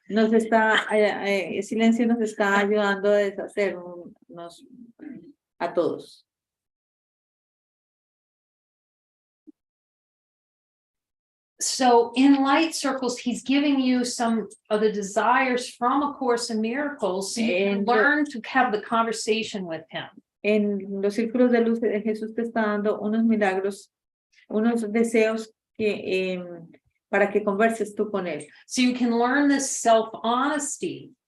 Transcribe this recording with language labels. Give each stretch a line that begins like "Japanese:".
Spanish: Silencio nos está ayudando a deshacernos a todos.
English: So in light circles, he's giving you some of the desires from A Course in Miracles, so you can learn to have the conversation with him.
Spanish: En los círculos de luz de Jesús te está dando unos milagros, unos deseos que para que converses tú con él.
English: So you can learn this self-honesty.